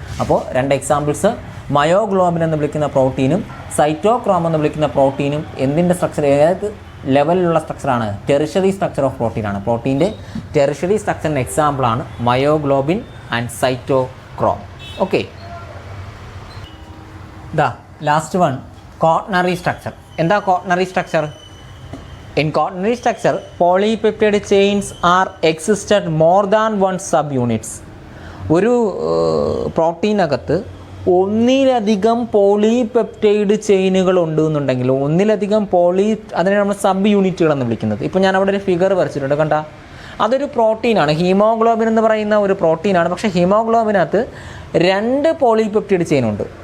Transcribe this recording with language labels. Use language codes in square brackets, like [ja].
[ml] അപ്പോൾ 2 examples, myoglobin എന്ന് വിളിക്കുന്ന പ്രോട്ടീനും സൈറ്റോക്രോം എന്ന് വിളിക്കുന്ന പ്രോട്ടീനും എന്തിൻ്റെ സ്ട്രക്ചർ, ഏത് ലെവലിലുള്ള സ്ട്രക്ചറാണ്? Tertiary structure of പ്രോട്ടീനാണ്. പ്രോട്ടീൻ്റെ ടെറിഷറി സ്ട്രക്ചറിൻ്റെ എക്സാമ്പിളാണ് myoglobin and cytochrome. [en] Okay, last one, quaternary structure. [ml] എന്താ കോട്ടണറി structure? [en] In quaternary structure, polypeptide chains are existed more than one subunits. [ml] ഒരു പ്രോട്ടീനകത്ത് ഒന്നിലധികം പോളിപെപ്റ്റൈഡ് ചെയിനുകൾ ഉണ്ട് എന്നുണ്ടെങ്കിൽ ഒന്നിലധികം അതിനെ നമ്മൾ സബ് യൂണിറ്റുകളെന്ന് വിളിക്കുന്നത്. ഇപ്പോൾ ഞാൻ അവിടെ ഒരു ഫിഗർ വരച്ചിട്ടുണ്ട്, കണ്ട? അതൊരു പ്രോട്ടീനാണ്. ഹീമോഗ്ലോബിൻ എന്ന് പറയുന്ന ഒരു പ്രോട്ടീനാണ്. പക്ഷേ ഹീമോഗ്ലോബിനകത്ത് 2 പോളിപെപ്റ്റൈഡ് ചെയിനുണ്ട്.